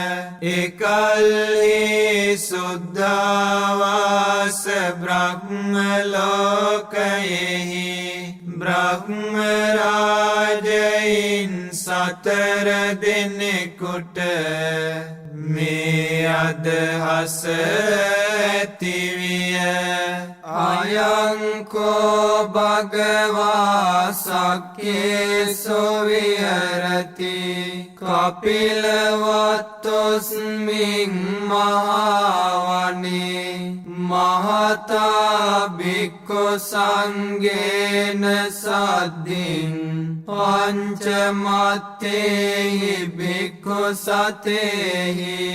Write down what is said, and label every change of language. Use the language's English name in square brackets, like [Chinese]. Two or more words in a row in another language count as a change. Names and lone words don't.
[Sinhala] එකල්හි සුද්ධාවාස බ්‍රහ්ම ලෝකයෙහි බ්‍රහ්ම රාජයින් 4 දෙනෙකුට මේ අදහස ඇතිවිය [Pali] අයංකෝ භගවා සක්කේසු විහරති කපිලවත්තුස්මින් මහවනේ මහතා භික්ඛු සංඝේන සද්ධින් පංචමත්තේහි භික්ඛු සතේහි